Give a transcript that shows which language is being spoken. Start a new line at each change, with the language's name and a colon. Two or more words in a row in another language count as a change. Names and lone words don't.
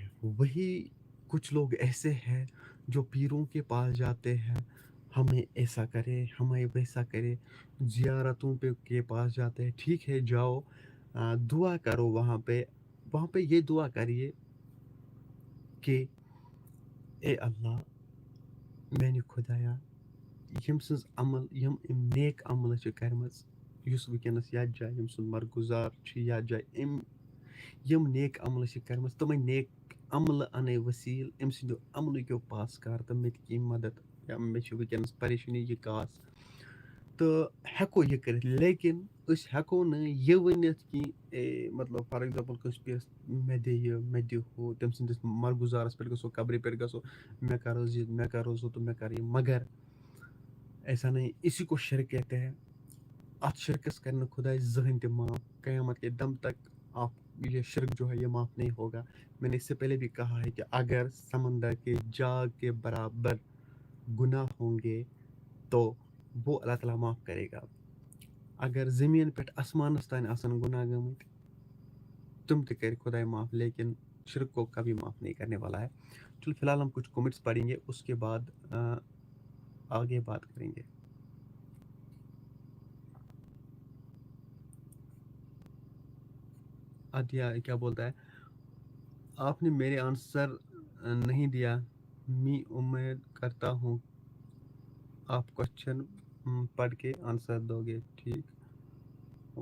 Urdu: وہی کچھ لوگ ایسے ہیں جو پیروں کے پاس جاتے ہیں، ہمیں ایسا کرے، ہمیں ویسا کرے، زیارتوں کے پاس جاتے ہیں، ٹھیک ہے جاؤ، دعا کرو وہاں پہ یہ دعا کریے کہ اے اللہ
Kashmiri: میانہِ خۄدایا، ییٚمۍ سٕنٛز عمل یِم نیک عملہٕ چھِ کَرِمَژ، یُس وٕنکٮ۪نَس یَتھ جایہِ ییٚمۍ سُنٛد مرگُزار چھِ یَتھ جایہِ، یِم نیک عملہٕ چھِ کَرِمَژ، تِمَے نیک عملہٕ اَنے وسیٖل أمۍ سٕنٛدیو عملٕکیو پاسکار، تہٕ مےٚ تہِ کینٛہہ مدد، یا مےٚ چھِ وٕنکٮ۪نَس پریشٲنی یہِ کاس، تہٕ ہٮ۪کو یہِ کٔرِتھ، لیکن أسۍ ہٮ۪کو نہٕ یہِ ؤنِتھ کہِ مطلب
English: for example
Kashmiri: کٲنٛسہِ پیٚیَس مےٚ دِ یہِ مےٚ دِ ہُہ، تٔمۍ سٕنٛدِس مرگُزارَس پٮ۪ٹھ گژھو، قبرِ پٮ۪ٹھ گژھو، میں کر حظ یہ، میں کر حظ ہُہ، تہٕ میں کر یہ،
Urdu: مگر ایسا نہیں، اسی کو شرک کہتے ہیں۔
Kashmiri: اتھ شرکس کرنے خدائے زہن تہ معاف،
Urdu: قیامت کے دم تک آپ یہ شرک جو ہے یہ معاف نہیں ہوگا۔ میں نے اس سے پہلے بھی کہا ہے کہ اگر سمندر کے جاگ کے برابر گناہ ہوں گے تو وہ اللہ تعالیٰ معاف کرے گا۔
Kashmiri: اگر زمین پہ آسمانس تان آسن گناہ گمت تم تہ کرے خدائے معاف،
Urdu: لیکن شرک کو کبھی معاف نہیں کرنے والا ہے۔ چلو فی الحال ہم کچھ کمنٹس پڑھیں گے، اس کے بعد آگے بات کریں گے۔ عطیہ کیا بولتا ہے، آپ نے میرے آنسر نہیں دیا، میں امید کرتا ہوں آپ کوشچن پڑھ کے آنسر دو گے، ٹھیک؟